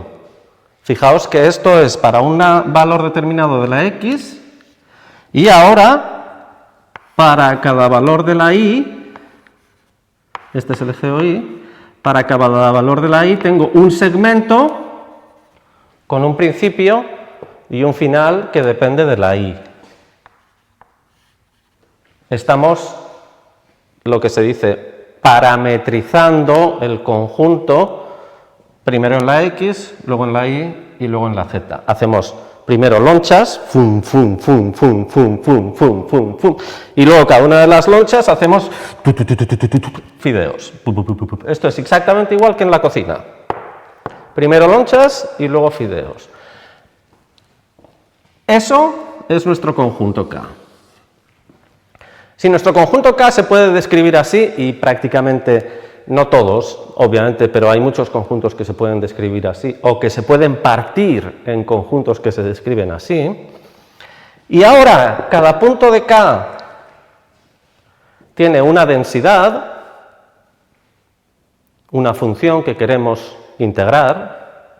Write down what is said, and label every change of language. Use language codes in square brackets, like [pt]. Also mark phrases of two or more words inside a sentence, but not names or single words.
[es] Fijaos que esto es para un valor determinado de la x y ahora para cada valor de la y, este es el eje Y, para cada valor de la y tengo un segmento con un principio y un final que depende de la y. Estamos, lo que se dice, parametrizando el conjunto, primero en la X, luego en la Y y luego en la Z. Hacemos primero lonchas, fum, fum, fum, fum, fum, fum, fum, fum, fum, y luego cada una de las lonchas hacemos fideos. Esto es exactamente igual que en la cocina. Primero lonchas y luego fideos. Eso es nuestro conjunto K. Si nuestro conjunto K se puede describir así, y prácticamente no todos, obviamente, pero hay muchos conjuntos que se pueden describir así, o que se pueden partir en conjuntos que se describen así, y ahora cada punto de K tiene una densidad, una función que queremos integrar.